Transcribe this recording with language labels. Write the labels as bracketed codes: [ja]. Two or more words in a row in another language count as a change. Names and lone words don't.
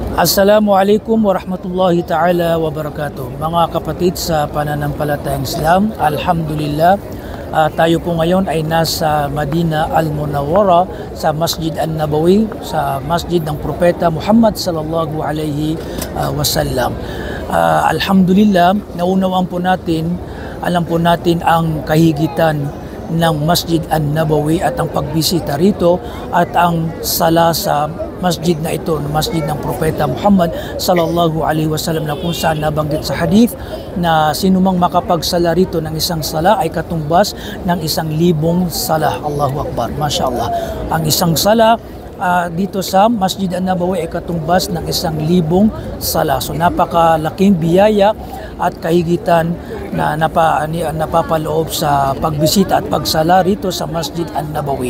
[ar] السلام عليكم ورحمة الله تعالى وبركاته. [tl] Mga kapatid sa pananampalatayang Islam, Alhamdulillah, tayo po ngayon ay nasa Madina Al-Munawwara sa Masjid An-Nabawi, sa Masjid ng Propeta Muhammad [ar] صلى الله عليه وسلم. [tl] Alhamdulillah, naunawaan po natin, alam po natin ang kahigitan ng Masjid An-Nabawi at ang pagbisita rito at ang sala sa masjid na ito, masjid ng Propeta Muhammad [ar] صلى الله عليه وسلم, [tl] na kung saan nabanggit sa hadith na sinumang makapagsala rito ng isang sala ay katumbas ng 1,000 sala. [ar] الله أكبر، ما شاء الله. [tl] Ang isang sala dito sa Masjid An-Nabawi ay katumbas ng 1,000 sala. So napakalaking biyaya at kahigitan na napapaloob sa pagbisita at pagsala rito sa Masjid An-Nabawi.